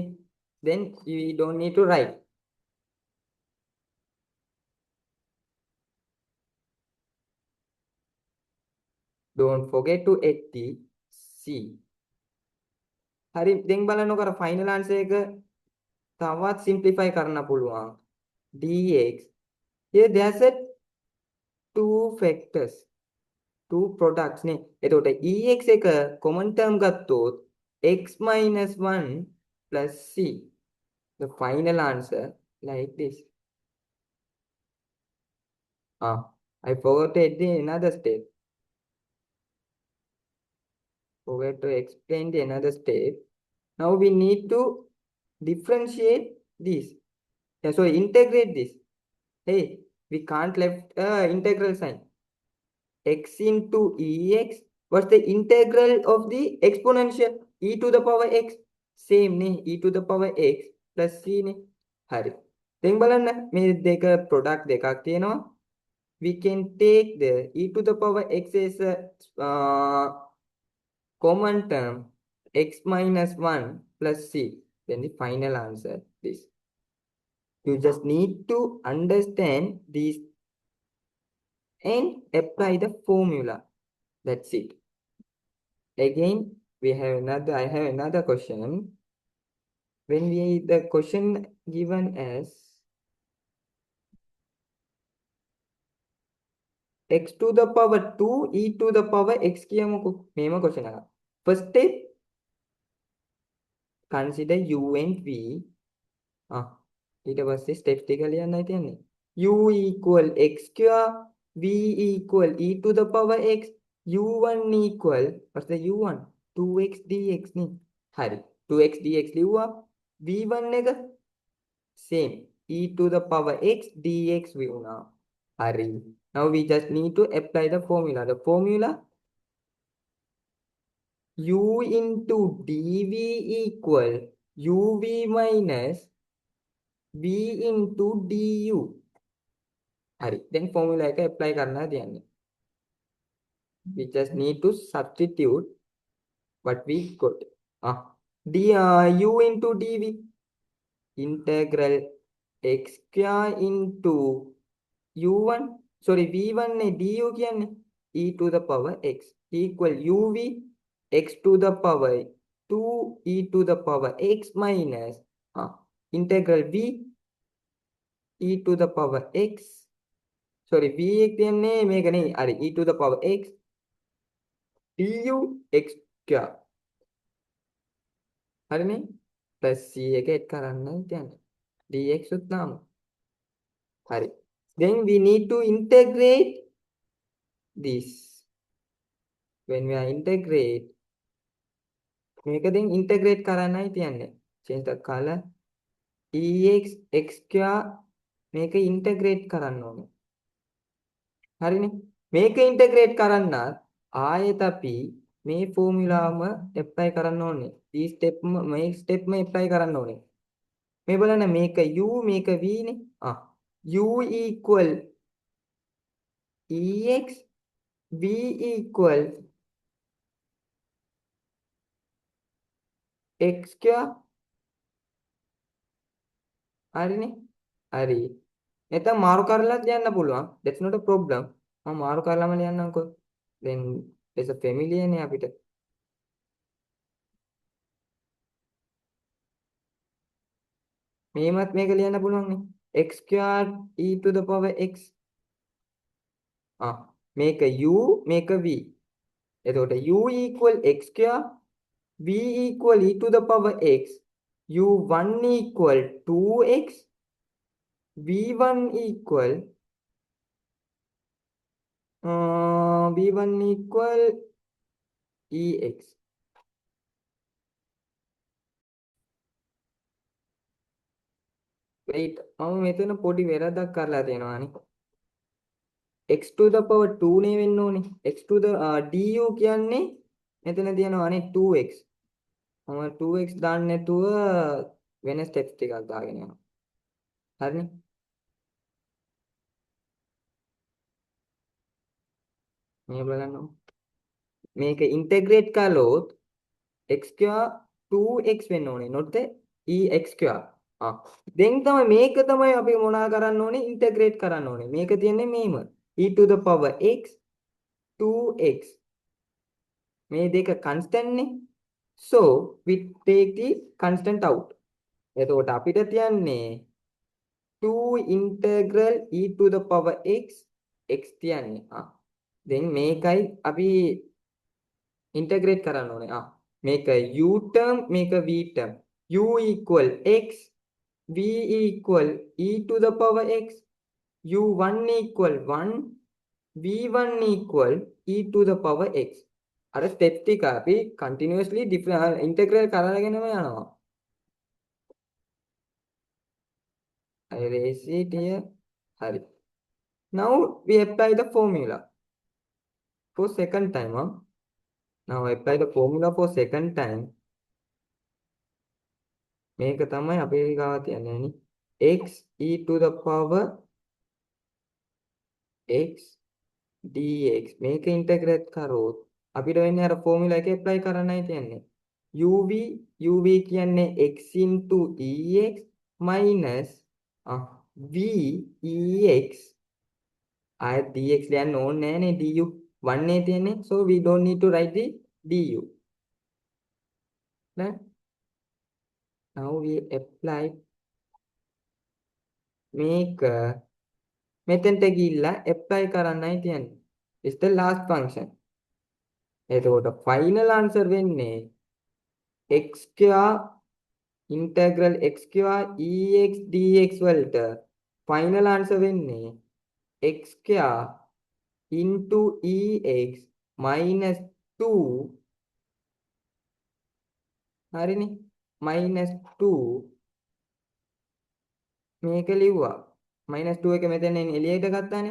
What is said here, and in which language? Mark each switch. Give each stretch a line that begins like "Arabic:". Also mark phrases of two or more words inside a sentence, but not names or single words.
English: Then we don't need to write. Don't forget to add the c.
Sinhala: හරි දැන් බලන්නකො අර
English: final answer
Sinhala: එක තවත් සිම්ප්ලිෆයි කරන්න පුළුවන්.
English: dx here there's a two factors, two products නේ.
Sinhala: එතකොට ex එක
English: common term
Sinhala: ගත්තොත්
English: x minus 1 plus c. The final answer like this. I forgot to add another step. Forget to explain the another step. Now we need to differentiate this. So integrate this. Hey, we can't left integral sign. X into ex. What's the integral of the exponential? E to the power x. Same නේ. E to the power x plus c නේ. හරි.
Sinhala: දැන් බලන්න මේ දෙක product දෙකක් තියෙනවා.
English: We can take the e to the power x as a common term x minus 1 plus c. Then the final answer this. You just need to understand these and apply the formula. That's it. Again, I have another question. When the question given as x to the power 2 e to the power x කියමුකෝ.
Sinhala: මේම question එක.
English: First step, consider u and v.
Sinhala: ඊට පස්සේ steps ටික ලියන්නයි තියන්නේ.
English: u equal x square, v equal e to the power x, u1 equal, what's the u1? 2x dx
Sinhala: නේ. හරි.
English: 2x dx
Sinhala: ලිව්වා. v1 එක
English: same e to the power x dx
Sinhala: වුණා. හරි.
English: Now we just need to apply the formula. The formula u into dv equal uv minus v into du.
Sinhala: හරි. දැන් formula එක apply කරන්න තියන්නේ.
English: We just need to substitute what we got. U into dv integral x square into u1 sorry v1 නේ du කියන්නේ e to the power x equal uv x to the power 2 e to the power x minus integral v e to the power x sorry v
Sinhala: කියන්නේ මේක නේ හරි
English: e to the power x du x square හරිනේ plus c
Sinhala: එක add කරන්න තියන්නේ
English: dx
Sinhala: උත් නාම හරි.
English: Then we need to integrate this. When we are integrate,
Sinhala: මේක දැන් integrate කරන්නයි තියන්නේ.
English: Change the color. ex x square
Sinhala: මේක integrate කරන්න ඕනේ. හරිනේ. මේක integrate කරන්න ආයෙත් අපි මේ ෆෝමියුලාම apply කරන්න ඕනේ. මේ step apply කරන්න ඕනේ. මේ බලන්න මේක u මේක v නේ.
English: u equal ex v equal x square
Sinhala: හරිනේ හරි නැත්නම් මාරු කරලා ලියන්න පුළුවන්
English: that's not a problem
Sinhala: මම මාරු කරලාම ලියන්නම්කෝ
English: then it's a familiar
Sinhala: නේ අපිට මේවත් මේක ලියන්න පුළුවන් නේ
English: x squared e to the power x. Make a u, make a v. එතකොට u equal x square, v equal e to the power x, u1 equal 2x, v1 equal v1 equal ex.
Sinhala: wait මම මෙතන පොඩි වැරද්දක් කරලා තියෙනවානේ.
English: x to the power 2
Sinhala: නේ වෙන්න ඕනේ.
English: x to the du
Sinhala: කියන්නේ මෙතන තියෙනවානේ 2x. මම 2x දාන්න නැතුව වෙන ස්ටෙප්ස් ටිකක් දාගෙන යනවා. හරිනේ? මේ බලන්න. මේක ඉන්ටග්‍රේට් කළොත්
English: x square 2x
Sinhala: වෙන්න ඕනේ.
English: not the ex square. then
Sinhala: තමයි මේක තමයි අපි මොනා කරන්න ඕනේ ඉන්ටග්‍රේට් කරන්න ඕනේ. මේක තියෙන්නේ මේම
English: e to the power x 2x.
Sinhala: මේ දෙක constant නේ.
English: so we take the constant out.
Sinhala: එතකොට අපිට තියන්නේ 2 integral
English: e to the power x x
Sinhala: තියන්නේ. then මේකයි අපි integrate කරන්න ඕනේ. මේක
English: u term
Sinhala: මේක
English: v term. u equal x, v equal e to the power x, u1 equal 1, v1 equal e to the power x.
Sinhala: අර ස්ටෙප් ටික අපි continuously integrate කරගෙනම යනවා.
English: I erase it here. හරි. Now we apply the formula for second time. Now apply the formula for second time.
Sinhala: මේක තමයි අපේ ගාව තියන්නේ නේ.
English: x e to the power x dx.
Sinhala: මේක ඉන්ටග්‍රේට් කරොත් අපිට වෙන්නේ අර ෆෝමියුලා එක ඇප්ලයි කරන්නයි තියන්නේ.
English: uv කියන්නේ x into ex minus v ex.
Sinhala: ආයෙත් dx ලියන්න ඕනේ නෑනේ du 1 නේ තියෙන්නේ.
English: so we don't need to write the du. now we apply
Sinhala: මේක මෙතෙන්ට ගිහිල්ලා apply කරන්නයි තියන්නේ.
English: it's the last function.
Sinhala: එතකොට
English: final answer
Sinhala: වෙන්නේ
English: x square integral x square ex dx
Sinhala: වලට
English: final answer
Sinhala: වෙන්නේ
English: x square into ex minus 2
Sinhala: හරිනේ
English: minus 2
Sinhala: මේක ලිව්වා
English: minus 2
Sinhala: එක මෙතන එළියට ගත්තානේ.